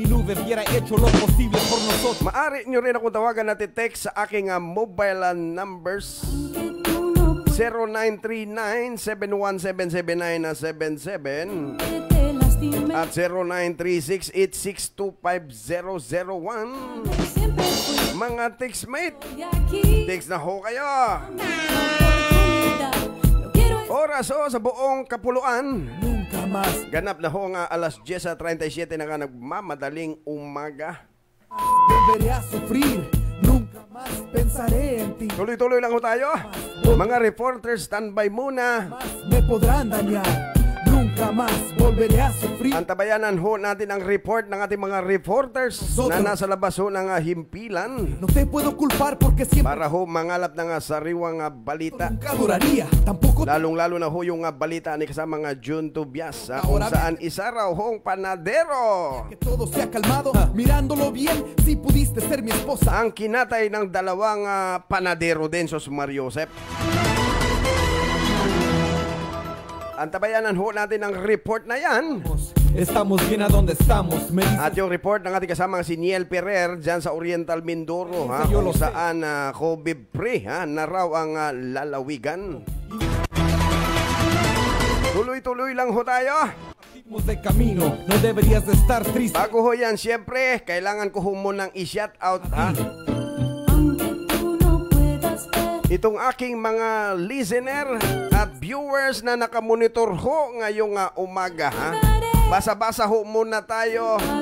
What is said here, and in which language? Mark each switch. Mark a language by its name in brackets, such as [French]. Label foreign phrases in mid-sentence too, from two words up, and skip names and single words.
[Filipino] Maaari nyo rin akong tawagan at text sa aking mobile numbers 0939-717-7977 at 0936-8625001. Mga textmate, text na ho kayo. Oras ho sa buong kapuluan. Ganap na ho nga alas 10:37 na ka nagmamadaling umaga. [Spanish] Debería sufrir, nunca más pensaré en ti. [Filipino] Tuloy-tuloy lang ho tayo. Mga reporters, standby muna. [Spanish] Me podrán dañar, nunca más volveré a sufrir. [Filipino] Antabayanan ho natin ang report ng ating mga reporters na nasa labas ho ng himpilan. [Spanish] No te puedo culpar porque siempre [Filipino] Para ho mangalap ng sariwang balita. [Spanish] nunca duraría, tampoco [Filipino] Lalong-lalo na ho yung balita ni kasama nga June Tobias kung saan isa raw hong panadero [Spanish] que todo se ha calmado. Mirándolo bien, si pudiste ser mi esposa. [Filipino] ang kinatay ng dalawang panadero din sa Mariosep. Antabayanan ho natin ang report na yan. [Spanish] Estamos bien a donde estamos. Me dices [Filipino] At yung report ng ating kasamang si Niel Ferrer dyan sa Oriental Mindoro, kung saan COVID-free na raw ang lalawigan. Tuloy-tuloy lang ho tayo. [Spanish] de camino, no deberías de estar triste. [Filipino] Bago ho yan, siyempre, kailangan ko ho munang i- [English] shout out [Filipino] itong aking mga listener at viewers na nakamonitor ho ngayong umaga. Basa-basa ho muna tayo.